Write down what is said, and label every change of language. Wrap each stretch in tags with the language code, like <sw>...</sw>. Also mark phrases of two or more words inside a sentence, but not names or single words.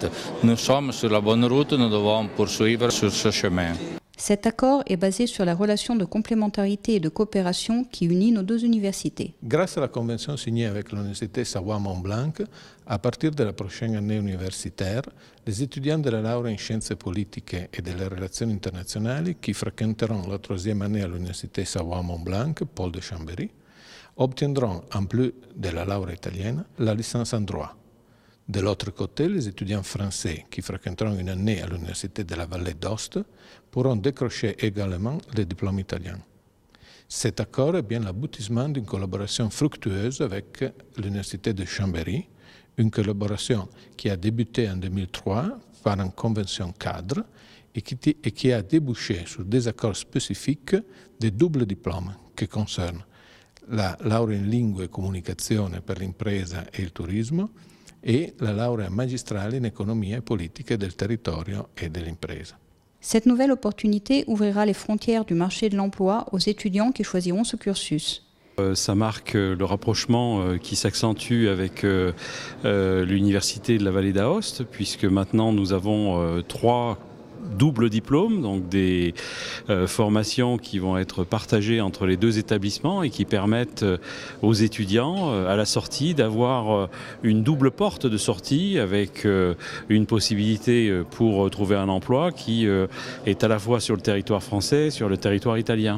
<fr>Nous sommes sur la bonne route, nous devons poursuivre sur ce chemin. Cet accord est basé sur la relation de complémentarité et de coopération qui unit nos deux universités. Grâce à la convention signée avec l'Université Savoie-Mont-Blanc, à partir de la prochaine année universitaire, les étudiants de la</fr> <it>laurea in scienze politiche et delle relazioni internazionali</it> <fr>qui fréquenteront la troisième année à l'Université Savoie-Mont-Blanc, Paul de Chambéry, obtiendront, en plus de la laurea italienne, la licence en droit. De l'autre côté, les étudiants français qui fréquenteront une année à l'Université de la Vallée d'Aoste pourront décrocher également le diplôme italien. Cet accord est bien l'aboutissement d'une collaboration fructueuse avec l'Université de Chambéry, une collaboration qui a débuté en 2003 par une convention cadre et qui a débouché sur des accords spécifiques de double diplôme qui concernent la</fr> <it>laurea in lingue e comunicazione per l'impresa e il turismo e la laurea magistrale in economia e politica del territorio e dell'impresa.</it> <fr>Cette nouvelle opportunité ouvrira les frontières du marché de l'emploi aux étudiants qui choisiront ce cursus. Ça marque le rapprochement qui s'accentue avec l'Université de la Vallée d'Aoste, puisque maintenant nous avons 3 doubles diplômes, donc des formations qui vont être partagées entre les deux établissements et qui permettent aux étudiants à la sortie d'avoir une double porte de sortie avec une possibilité pour trouver un emploi qui est à la fois sur le territoire français et sur le territoire italien.</fr>